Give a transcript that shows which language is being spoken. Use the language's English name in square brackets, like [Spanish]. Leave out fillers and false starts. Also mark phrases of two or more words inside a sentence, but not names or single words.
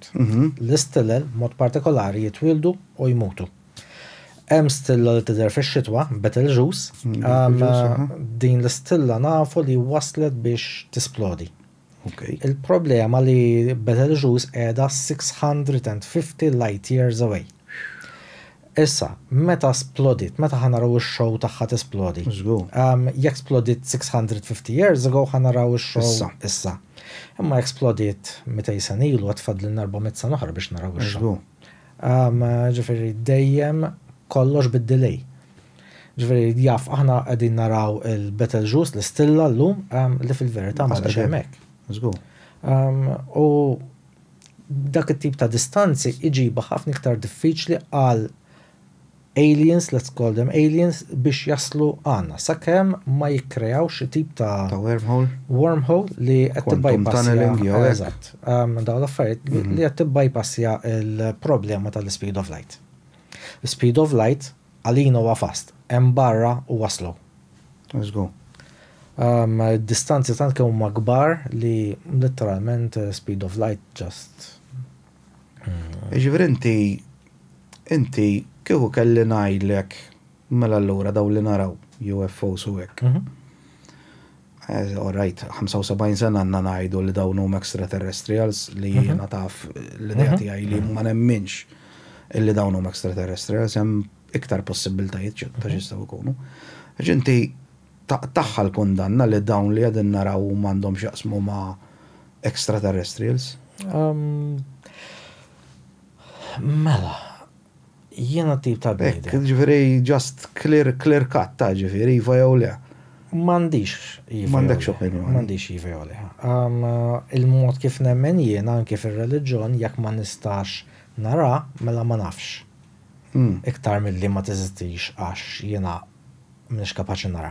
[Maltese] L-istilel, mod partikolari, jitwieldu u jmutu. Hemm stilla li tidher fix-xitwa, Betelgeuse, din l-istilla nafu li waslet biex tisplodi. Il-problema li Betelgeuse qiegħda 650 [English] light years away. [Maltese] Issa, meta splodit, meta ħanaraw ix-show tagħha tisplodi. Jekk splodit 650 [English] years ago [Maltese] ħanaraw ix-show issa. Imma jekk splodit 200 sena ilu għatfadlilna 400 sena oħra biex naraw ix-show. Ġifieri dejjem kollox bid-delay. Ġifieri jaf aħna qegħdin naraw il-Betelgeuse l-istilla llum li fil-verità ma sax hemmhekk. U dak it-tip ta' distanzi iġiba ħafna iktar diffiċli għal aliens, [English] let's call them aliens, [Maltese] biex jaslu għanna. Sakemm ma jikkrejaw xi tip ta' wormhole li qed tibbypassja. Eżatt. Dawn l-affarijiet li qed tibbypassja il-problema tal- [English] speed of light. Speed of light [Maltese] għalina huwa fast, hemm barra huwa slow. [English] Let's go. [Maltese] Distanzi tant kemm huma kbar li literalment [English] speed of light just. [Maltese] Ġifier inti kieku kelli ngħidlek mela allura daw li naraw UFOs u hekk. [English] All right, [Maltese] 75 sena għandna ngħidu li dawn huma extraterrestrials li jiena taf l-idea tiegħi li ma nemminx illi dawn huma extraterrestrials hemm iktar possibbiltajiet ta' x'jistgħu jkunu. Għax inti taħħal kundanna li dawn li qegħdin naraw m'għandhom x'jaqsmu ma' extraterrestrials? Mela. Jiena tip ta' bejda. Ġifieri [English] just clear cut [Maltese] ta' ġifieri iva jew le. M'għandix iva. M'għandekx opinjoni. M'għandix iva jew le. Il-mod kif nemmen jiena anke fir-reliġjon jekk ma nistax nara mela ma nafx. Iktar milli ma teżistix għax jiena m'iniex kapaċi nara.